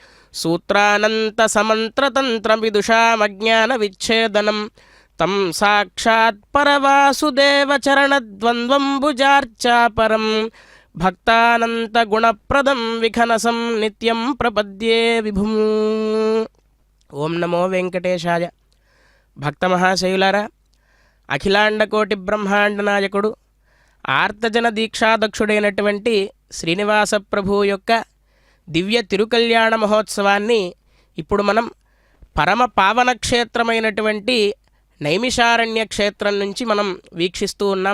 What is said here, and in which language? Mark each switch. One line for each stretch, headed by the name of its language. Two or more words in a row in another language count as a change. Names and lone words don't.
Sanskrit: सूत्रानन्तसमन्त्रतन्त्रविदुषामज्ञानविच्छेदनं तं साक्षात् परवासुदेवचरणद्वन्द्वम्बुजार्चापरं भक्तानन्तगुणप्रदं विखनसं नित्यं प्रपद्ये विभुम् ఓం నమో వెంకటేశాయ.
Telugu: భక్తమహాశయులారా, అఖిలాండకోటి బ్రహ్మాండ నాయకుడు ఆర్తజన దీక్షాదక్షుడైనటువంటి శ్రీనివాస ప్రభు యొక్క దివ్య తిరుకల్యాణ మహోత్సవాన్ని ఇప్పుడు మనం పరమ పావన క్షేత్రమైనటువంటి నైమిషారణ్య క్షేత్రం నుంచి మనం వీక్షిస్తూ ఉన్నాం.